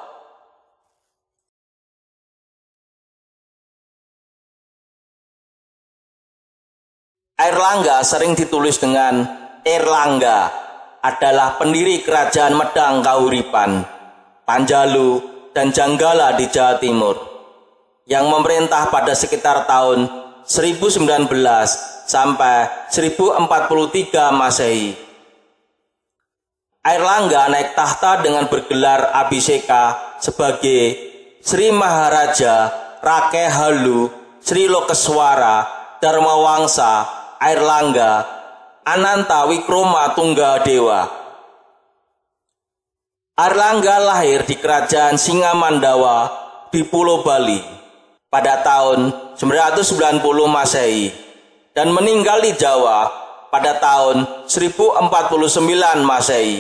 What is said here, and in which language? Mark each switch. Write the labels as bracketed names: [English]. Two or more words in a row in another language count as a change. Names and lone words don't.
[Indonesian] Airlangga sering ditulis dengan Airlangga, adalah pendiri kerajaan Medang Kahuripan, Panjalu, dan Jenggala di Jawa Timur, yang memerintah pada sekitar tahun 1019 sampai 1043 Masehi. Airlangga naik tahta dengan bergelar Abhiseka sebagai Sri Maharaja Rakehalu Sri Lokeswara Dharma Wangsa Airlangga Ananta Wikroma Tunggadewa. Airlangga lahir di kerajaan Singamandawa di Pulau Bali pada tahun 990 Masehi dan meninggal di Jawa pada tahun 1049 Masehi.